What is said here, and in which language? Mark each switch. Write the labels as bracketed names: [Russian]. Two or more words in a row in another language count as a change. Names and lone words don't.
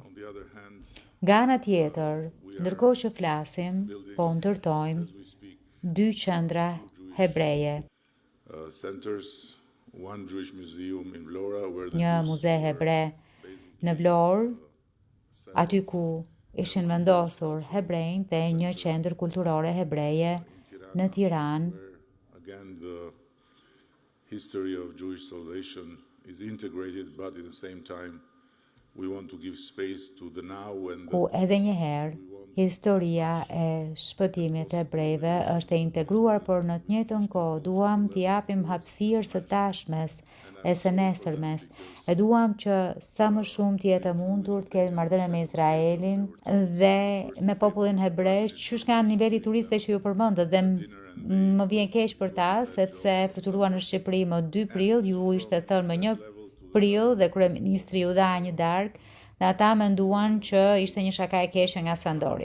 [Albanian] Nga ana tjetër, ndërkohë që flasim, po ndërtojmë 2 qendra hebreje. Një muze hebre në Vlorë, aty ku ishin vendosur hebrejt, dhe një qendër kulturore hebreje në Tiranë. [English] Again, the history of Jewish salvation is integrated, but at the same time we want to give space to the now and [Albanian] ku edhe një herë historia e shpëtimit e hebrejve është e integruar, por në të njëjtën kohë duam t'i japim hapësirë së tashmes e së nesërmes. E duam që sa më shumë të jetë mundur të kemi marrëdhënie me Izraelin dhe me popullin hebrej, qysh nga niveli turiste që ju përmendët, dhe më vjen keq për ta, sepse fluturua në Shqipëri më 2 prill, ju ishte thënë më 1 prill dhe kryeministri ju dha një darkë, dhe ata menduan që ishte një shaka e keqe nga Sandori.